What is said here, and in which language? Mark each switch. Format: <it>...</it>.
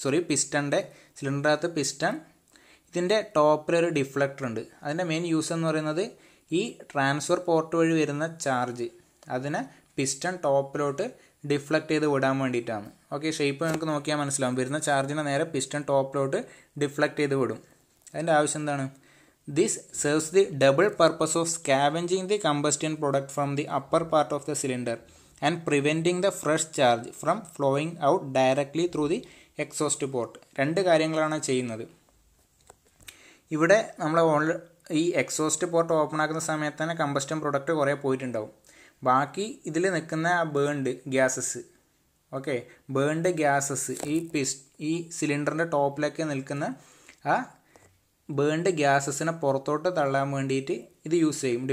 <ml>പിസ്റ്റൻ്റെ സിലിണ്ടറിനകത്ത് piston, ഇതിൻ്റെ ടോപ്പിലൊരു deflector ഉണ്ട്. അതിൻ്റെ മെയിൻ യൂസ് എന്ന് പറയുന്നത് ഈ ട്രാൻസ്ഫർ പോർട്ട് വഴി വരുന്ന ചാർജ് അതിനെ പിസ്റ്റൺ ടോപ്പിലോട്ട് ഡിഫ്ലക്ട് ചെയ്ത് വിടാൻ വേണ്ടിയിട്ടാണ്. ഓക്കെ, ഷേപ്പ് നമുക്ക് നോക്കിയാൽ മനസ്സിലാവും. വരുന്ന ചാർജിനെ നേരെ പിസ്റ്റൺ ടോപ്പിലോട്ട് ഡിഫ്ലക്ട് ചെയ്ത് വിടും. അതിൻ്റെ ആവശ്യം എന്താണ്,</ml> <en>This serves the double purpose of scavenging the combustion product from the upper part of the cylinder and preventing the fresh charge from flowing out directly through the exhaust port.</en> <ml>രണ്ട് കാര്യങ്ങളാണ് ചെയ്യുന്നത്. ഇവിടെ നമ്മൾ ഈ എക്സോസ്റ്റ് പോർട്ട് ഓപ്പൺ ആക്കുന്ന സമയത്ത് തന്നെ combustion product കുറേ പോയിട്ടുണ്ടാവും. ബാക്കി ഇതിൽ നിൽക്കുന്ന burned gases, okay, burned gases ഈ സിലിണ്ടറിൻ്റെ ടോപ്പിലേക്ക് നിൽക്കുന്ന ആ ബേൺഡ് ഗ്യാസസിനെ പുറത്തോട്ട് തള്ളാൻ വേണ്ടിയിട്ട് ഇത് യൂസ് ചെയ്യും.</ml>